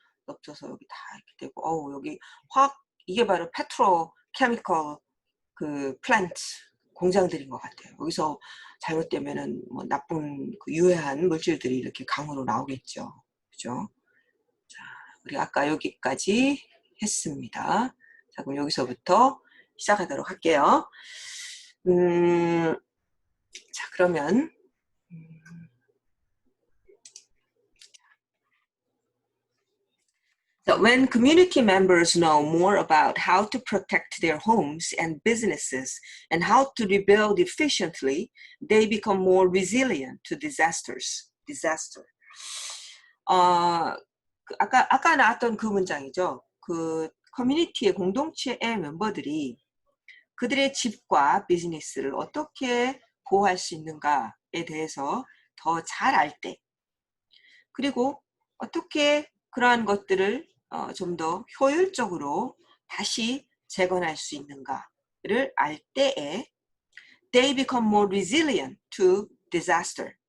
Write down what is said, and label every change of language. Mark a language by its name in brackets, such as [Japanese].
[Korean] 넘쳐서 여기 다 이렇게 되고, 여기 이게 바로 페트로케미컬 그 플랜트 공장들인 것 같아요. 여기서 잘못되면은 뭐 나쁜 그 유해한 물질들이 이렇게 강으로 나오겠죠. 그죠? 자, 우리 아까 여기까지 했습니다. 자, 그럼 여기서부터 시작하도록 할게요. 자, 그러면 [English] So when community members know more about how to protect their homes and businesses and how to rebuild efficiently, they become more resilient to disasters. [Korean] 아까 나왔던 그 문장이죠. 그 커뮤니티의 공동체의 멤버들이 그들의 집과 비즈니스를 어떻게 보호할 수 있는가에 대해서 더 잘 알 때, 그리고 어떻게 그러한 것들을 좀 더 효율적으로 다시 재건할 수 있는가를 알 때에 [English] they become more resilient to disaster.